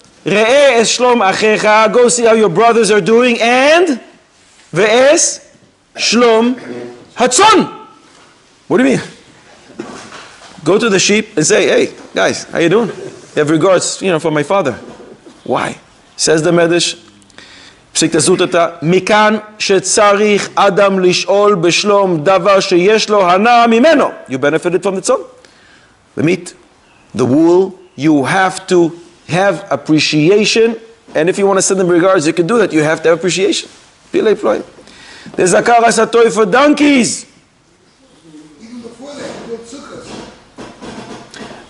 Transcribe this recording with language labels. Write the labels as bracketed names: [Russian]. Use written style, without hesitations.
[Hebrew] Re'eh es shlom achecha, [English] go see how your brothers are doing, and [Hebrew] ve'es shlom hatzon. [English] What do you mean? Go to the sheep and say, hey, guys, how you doing? You have regards, for my father. Why? [Hebrew] Says the Medrash, פסיקתא זוטרתא, מכאן שצריך אדם לשאול בשלום דבר שיש לו הנאה ממנו. [English] You benefited from the tzon. The meat, the wool, you have to have appreciation, and if you want to send them regards, you can do that. You have to have appreciation. There's Hakarat HaTov for donkeys. Even before that, you built sukkahs.